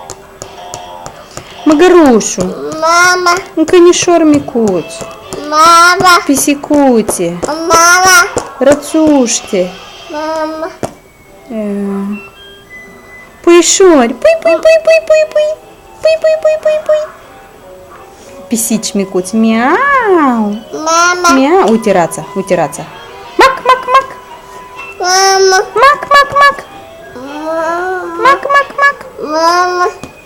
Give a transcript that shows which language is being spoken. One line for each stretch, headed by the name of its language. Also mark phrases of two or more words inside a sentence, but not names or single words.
Romanian: Măgărușul. Mama. Un cănișor micuț. Mama. Pisicuțe. Mama. Rățuște. Mama. Puișori. Pui, pui, pui, pui, pui, pui. Pui, pui, pui, pui, pui. Pisici micuți. Miau. Mama. Miau. Uite rața, uite rața. Mac, mac, mac. Mama. Mac, mac, mac. Mama. Mac, mac, mac. Mama.